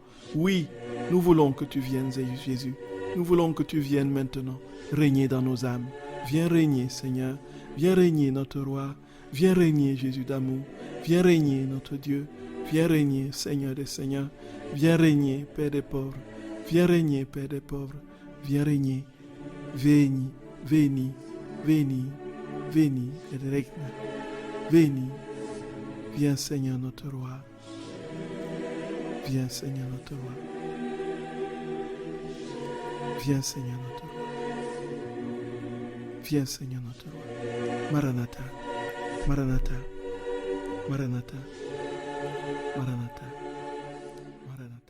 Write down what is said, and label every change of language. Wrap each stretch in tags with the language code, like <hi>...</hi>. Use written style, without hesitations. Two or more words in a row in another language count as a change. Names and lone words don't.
<fr>Oui, nous voulons que tu viennes, Jésus. Nous voulons que tu viennes maintenant régner dans nos âmes. Viens régner, Seigneur. Viens régner, notre Roi. Viens régner, Jésus d'amour. Viens régner, notre Dieu. Viens régner, Seigneur des Seigneurs. Viens régner, Père des pauvres. Viens régner, Père des pauvres. Viens régner.</fr> <la>Veni, veni, veni, veni, et regna.</la> <fr>Veni. Viens, Seigneur, notre Roi. Viens, Seigneur, notre Roi. Viens, Seigneur, notre Roi. Viens, Seigneur, notre Roi. Maranatha, Maranatha, Maranatha, Maranatha, Maranatha.</fr>